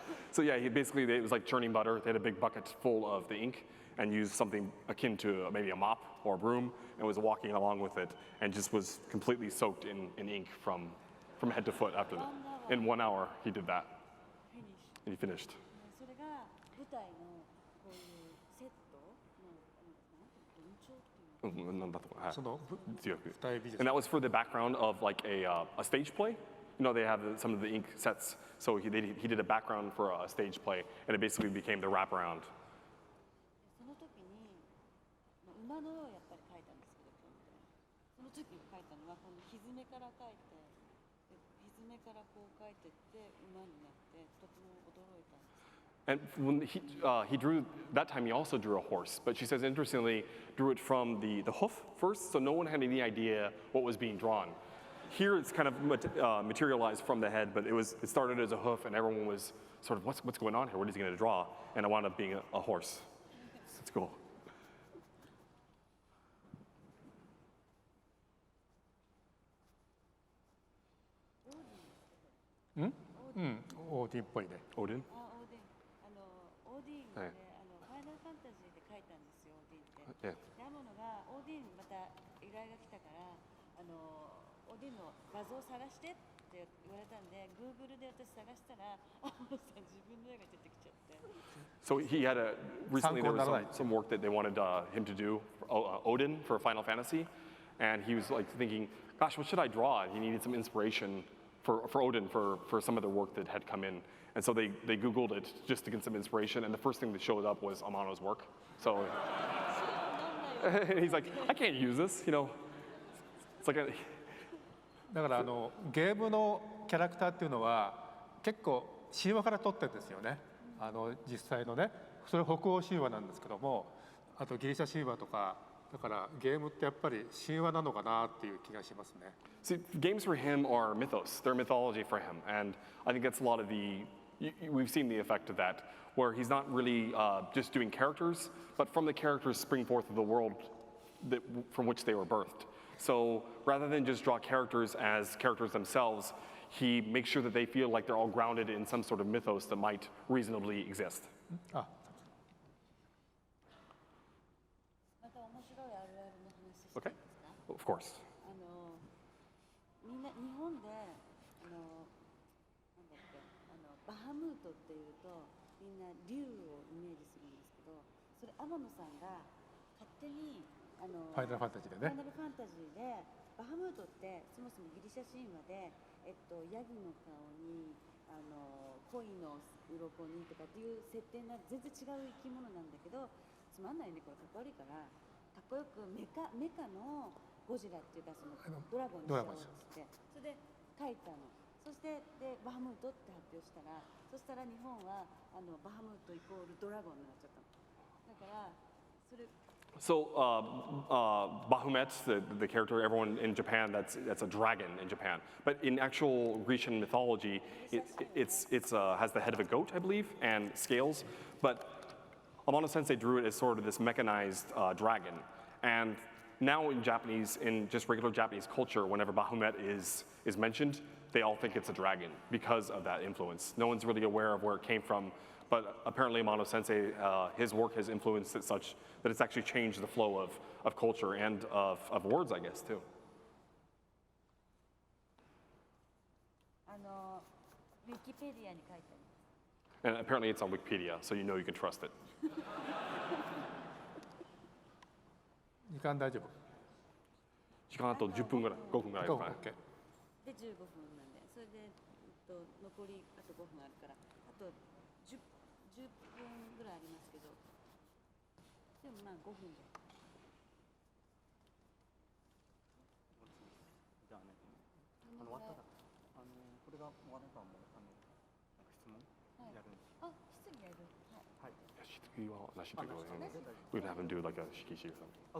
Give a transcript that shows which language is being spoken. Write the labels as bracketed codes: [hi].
[en] So yeah, basically it was like churning butter. They had a big bucket full of the ink and used something akin to maybe a mop or a broom and was walking along with it and just was completely soaked in ink from head to foot after that. In 1 hour, he did that. And he finished. [ja] それが舞台のこういうセットの文鳥っていうの。なんだとか、はい。その強く。舞台美術。 [en] And that was for the background of like a stage play. You know, they have some of the ink sets. So he did a background for a stage play, and it basically became the wraparound. [ja] その時に馬の絵をやっぱり描いたんですけど、その時に描いたのはこのひづめから描いて、ひづめからこう描いてって馬になってとても驚いたんです。 [en] And when he drew, that time he also drew a horse, but she says interestingly, drew it from the hoof first, so no one had any idea what was being drawn. Here it's kind of materialized from the head, but it started as a hoof, and everyone was sort of, what's going on here? What is he going to draw? And it wound up being a horse. That's cool. [ja] オーディンっぽいね。 [en] Odin? [ja] あ、オーディン。オーディンで、はいファイナルファンタジーで描いたんですよ、オーディンって。で、天野がオーディンまた依頼が来たから、オーディンの画像を探してって言われたんで、Google で私探したら、天野さん自分の絵が出てきちゃって。 [en] So he had recently there was some work that they wanted him to do, Odin for Final Fantasy, and he was like thinking, gosh, what should I draw? He needed some inspiration for Odin for some of the work that had come in, And so they Googled it just to get some inspiration, and the first thing that showed up was Amano's work. So and he's like, I can't use this, you know. It's like a, [ja] だからゲームのキャラクターっていうのは結構神話から取ってるんですよね。実際のね、それ北欧神話なんですけども、あとギリシャ神話とか、だからゲームってやっぱり神話なのかなっていう気がしますね。 [en] See, games for him are mythos. They're mythology for him, and I think that's a lot of we've seen the effect of that, where he's not really just doing characters, but from the characters spring forth of the world from which they were birthed. So rather than just draw characters as characters themselves, he makes sure that they feel like they're all grounded in some sort of mythos that might reasonably exist. [ja] あ、また面白いあるあるの話していいですか？ [en] Okay? Of course. [ja] みんな日本でなんだっけバハムートっていうとみんな竜をイメージするんですけど、それ天野さんが勝手にファイナルファンタジーでね。ファイナルファンタジーでバハムートってそもそもギリシャ神話で、ヤギの顔に恋の鱗にとかっていう設定な全然違う生き物なんだけど、つまんないねこれかっこ悪いからかっこよくメカのゴジラっていうかそのドラゴンにしようっつってそれで書いたの。そしてでバハムートって発表したら、そしたら日本はバハムートイコールドラゴンになっちゃったの。だからそれ [en] So Bahamut, the character, everyone in Japan, that's a dragon in Japan. But in actual Grecian mythology, it has the head of a goat, I believe, and scales. But Amano Sensei drew it as sort of this mechanized dragon. And now in just regular Japanese culture, whenever Bahamut is mentioned, they all think it's a dragon because of that influence. No one's really aware of where it came from. But apparently Amano Sensei, his work has influenced it such that it's actually changed the flow of culture and of words, I guess, too. [ja] ウィキペディアに書いてあります。 [en] And apparently it's on Wikipedia, so you know you can trust it. [ja] 時間大丈夫？時間あと10分ぐらい、5分ぐらいですかね。 OK。で15分なんで、それで残りあと5分あるから、あと10分ぐらいありますけど、でもまあ5分で。じゃあね、終わったら、これが終わればもう質問やるんです。あ、質疑やる。はい。はい。式はなしというか、 [en] we can have him do like a 式詞 or something.